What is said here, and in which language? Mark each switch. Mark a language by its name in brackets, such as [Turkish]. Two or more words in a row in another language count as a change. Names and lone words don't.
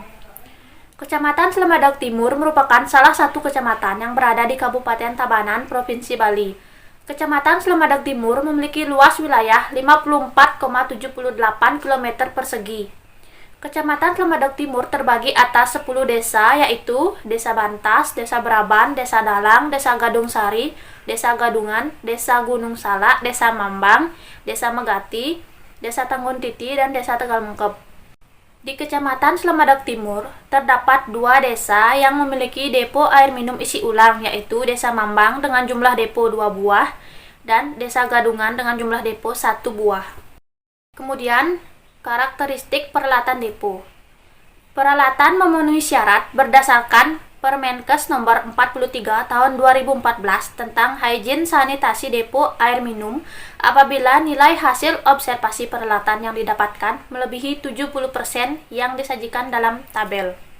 [Indonesian] Kecamatan Slemadeg Timur merupakan salah satu kecamatan yang berada di Kabupaten Tabanan, Provinsi Bali. Kecamatan Slemadeg Timur memiliki luas wilayah 54,78 km persegi. Kecamatan Slemadeg Timur terbagi atas 10 desa, yaitu Desa Bantas, Desa Braban, Desa Dalang, Desa Gadung Sari, Desa Gadungan, Desa Gunung Salak, Desa Mambang, Desa Megati, Desa Tanggun Titi, dan Desa Tegal Mengkep. Di Kecamatan Slemadeg Timur, terdapat 2 desa yang memiliki depo air minum isi ulang, yaitu Desa Mambang dengan jumlah depo 2 buah, dan Desa Gadungan dengan jumlah depo 1 buah. Kemudian, karakteristik peralatan depo. Peralatan memenuhi syarat berdasarkan Permenkes nomor 43 tahun 2014 tentang higien sanitasi depo air minum apabila nilai hasil observasi peralatan yang didapatkan melebihi 70% yang disajikan dalam tabel.